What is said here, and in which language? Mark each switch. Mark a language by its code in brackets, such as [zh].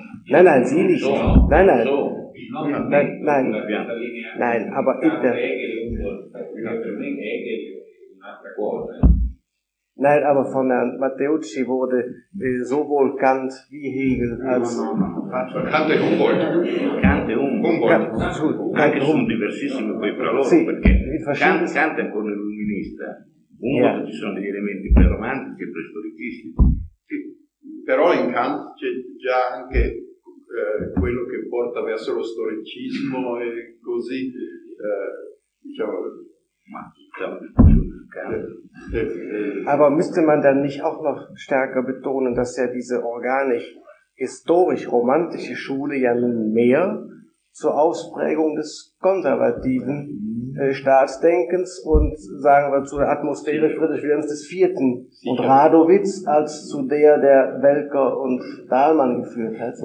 [de] Nein, Sie nicht. Nein, nein. Nein, aber nein, aber von Herrn Matteucci wurde sowohl Kant wie Hegel als... [it] Kant e Humboldt. Kant e Humboldt. Anche sono diversissimi poi fra loro, sì, perché Kant è ancora l'illuminista. Humboldt, ci sono degli elementi più romantici e preistoricisti. Sì, però in Kant c'è già anche quello che porta verso lo storicismo e così, diciamo... Ma diciamo più in Kant... [de] Aber müsste man dann nicht auch noch stärker betonen, dass ja diese organisch-historisch-romantische Schule ja nun mehr zur Ausprägung des konservativen Staatsdenkens und sagen wir zur Atmosphäre Friedrich Wilhelms des Vierten und Radowitz als zu der, der Welker und Dahlmann geführt hat?